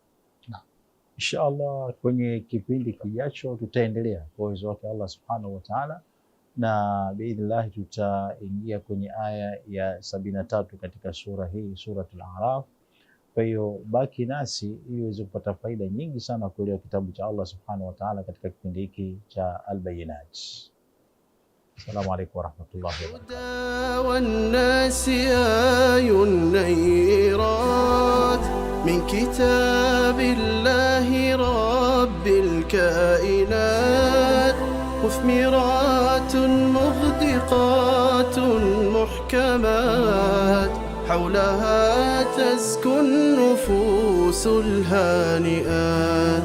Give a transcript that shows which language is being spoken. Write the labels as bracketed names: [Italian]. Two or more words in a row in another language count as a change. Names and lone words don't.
[Swahili] Inshallah kwenye kipindi kijacho tutaendelea kwa uwezo wake [Arabic] الله سبحانه وتعالى, [Swahili] na biidhnillah tutaingia kwenye aya ya 73 katika sura hii, suratul A'raf. Kwa hiyo baki nasi ili uweze kupata faida nyingi sana kuelewa kitabu cha [Arabic] الله سبحانه وتعالى [Swahili] katika kipindi hiki cha Al-Bayinat. [Arabic] السلام عليكم ورحمة الله وبركاته. والناس آي النيرات من كتاب الله رب الكائنات، مثمرات مغدقات محكمات، حولها تزكو النفوس الهانئات.